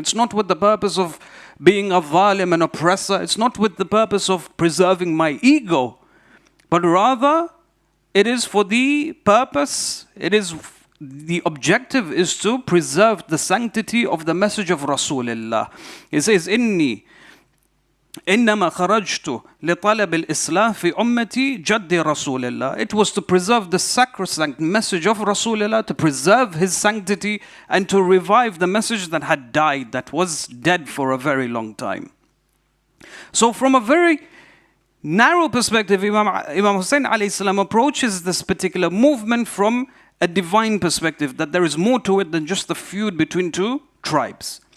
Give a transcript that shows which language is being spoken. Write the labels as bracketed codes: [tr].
[en] It's not with the purpose of being a zalim, an oppressor. It's not with the purpose of preserving my ego. But rather, it is for the purpose, the objective is to preserve the sanctity of the message of Rasulullah. [ar] He says, إنما خرجت لطلب الإصلاح في أمتي جد رسول الله. [en] It was to preserve the sacrosanct message of Rasulullah, to preserve his sanctity and to revive the message that had died, that was dead for a very long time. So from a very narrow perspective, Imam Hussein alayhi salam approaches this particular movement from a divine perspective, that there is more to it than just the feud between two tribes.